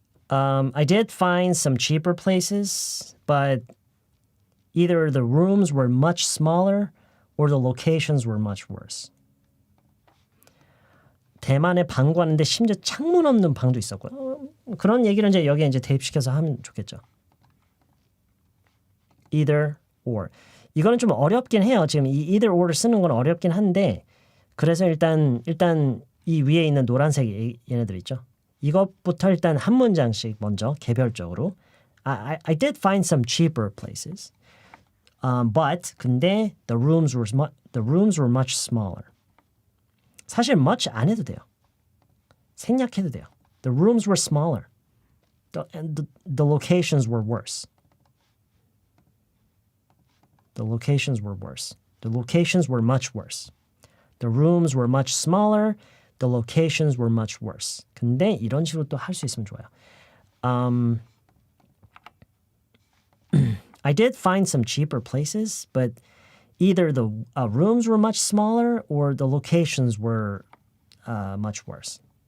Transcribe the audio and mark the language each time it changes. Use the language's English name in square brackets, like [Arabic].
[English] I did find some cheaper places, but either the rooms were much smaller or the locations were much worse. [Korean] 대만에 방 구하는데 심지어 창문 없는 방도 있었고요. 그런 얘기를 이제 여기에 이제 대입시켜서 하면 좋겠죠. Either or. 이거는 좀 어렵긴 해요. 지금 이 either or를 쓰는 건 어렵긴 한데 그래서 일단 이 위에 있는 노란색 얘네들 있죠. 이것부터 일단 한 문장씩 먼저 개별적으로. [English] I did find some cheaper places. But [Korean] 근데 [English] the rooms were much smaller. [Korean] 사실 much 안 해도 돼요. 생략해도 돼요. [English] The rooms were smaller. The locations were worse. The locations were worse. The locations were much worse. The rooms were much smaller. The locations were much worse. [Korean] 근데 이런 식으로 또 할 수 있으면 좋아요. [English] I did find some cheaper places, but either the rooms were much smaller or the locations were much worse.